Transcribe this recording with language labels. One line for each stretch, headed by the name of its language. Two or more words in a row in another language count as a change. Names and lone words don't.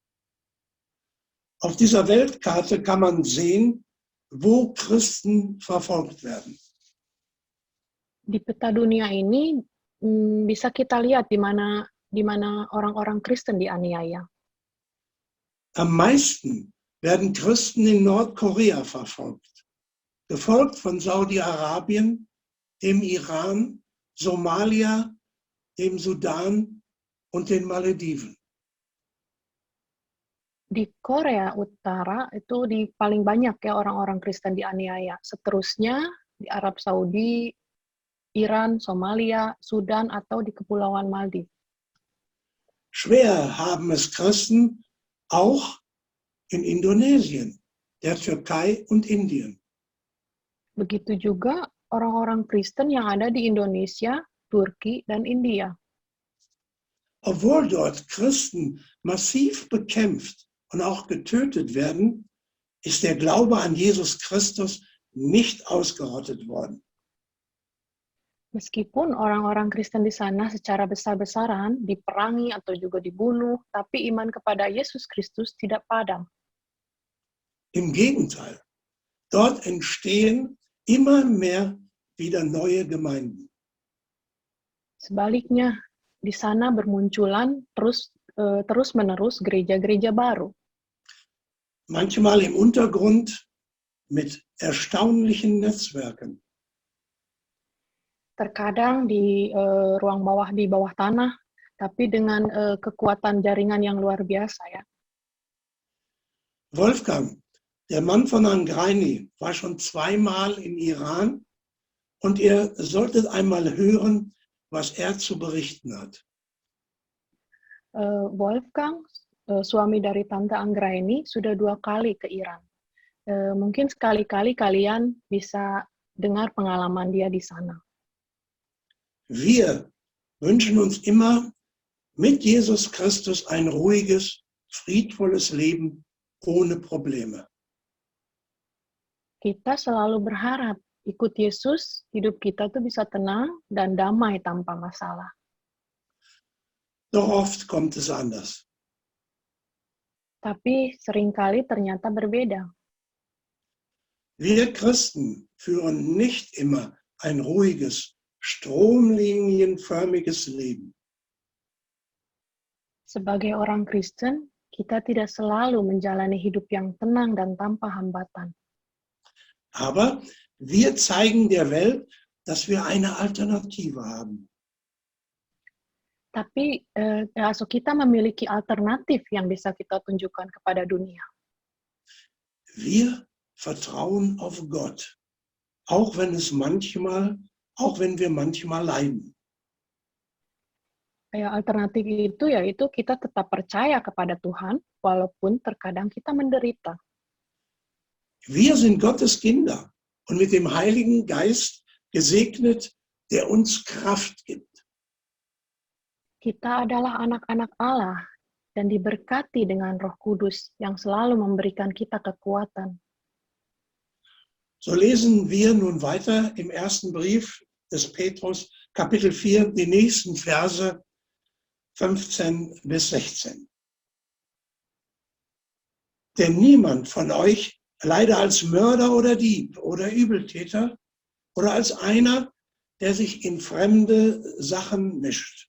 German: Auf dieser Weltkarte kann man sehen, wo Christen verfolgt werden.
Indonesian: Di peta dunia ini bisa kita lihat di mana orang-orang Kristen dianiaya.
German: Am meisten werden Christen in Nordkorea verfolgt, gefolgt von Saudi-Arabien, dem Iran, Somalia, dem Sudan und den Malediven.
Indonesian: Di Korea Utara itu paling banyak ya orang-orang Kristen dianiaya. Seterusnya di Arab Saudi, Iran, Somalia, Sudan, atau di Kepulauan Maldives.
German: Schwer haben es Christen auch in Indonesien, der Türkei und Indien.
Indonesian: Begitu juga orang-orang Kristen yang ada di Indonesia, Turki, dan India.
German: Obwohl dort Christen massiv bekämpft und auch getötet werden, ist der Glaube an Jesus Christus nicht ausgerottet worden.
Indonesian: Meskipun orang-orang Kristen di sana secara besar-besaran diperangi atau juga dibunuh, tapi iman kepada Yesus Kristus tidak padam.
German: Im Gegenteil, dort entstehen immer mehr wieder neue Gemeinden.
Indonesian: Sebaliknya, di sana bermunculan terus-menerus gereja-gereja baru.
German: Manchmal im Untergrund mit erstaunlichen Netzwerken.
Indonesian: Terkadang di ruang bawah, di bawah tanah, tapi dengan kekuatan jaringan yang luar biasa ya.
German: Wolfgang, der Mann von Angreini, war schon zweimal im Iran und ihr solltet einmal hören, was er zu berichten hat.
Indonesian: Wolfgang, suami dari Tante Anggraini, sudah 2 kali ke Iran. Mungkin sekali-kali kalian bisa dengar pengalaman dia di sana.
German: Wir wünschen uns immer mit Jesus Christus ein ruhiges, friedvolles Leben ohne Probleme.
Indonesian: Kita selalu berharap ikut Yesus, hidup kita tuh bisa tenang dan damai tanpa masalah.
German: Doch oft kommt es anders.
Indonesian: Tapi seringkali ternyata berbeda.
German: Wir Christen führen nicht immer ein ruhiges, stromlinienförmiges Leben.
Indonesian: Sebagai orang Kristen, kita tidak selalu menjalani hidup yang tenang dan tanpa hambatan.
German: Aber wir zeigen der Welt, dass wir eine Alternative haben.
Indonesian: Tapi kita memiliki alternatif yang bisa kita tunjukkan kepada dunia.
German: Wir vertrauen auf Gott, auch wenn wir manchmal leiden.
Indonesian: Alternatif itu yaitu kita tetap percaya kepada Tuhan, walaupun terkadang kita menderita.
German: Wir sind Gottes Kinder und mit dem Heiligen Geist gesegnet, der uns Kraft gibt.
Indonesian: Kita adalah anak-anak Allah dan diberkati dengan Roh Kudus yang selalu memberikan kita kekuatan.
German: So lesen wir nun weiter im ersten Brief des Petrus, Kapitel 4, die nächsten Verse 15 bis 16. Denn niemand von euch leide als Mörder oder Dieb oder Übeltäter oder als einer, der sich in fremde Sachen mischt.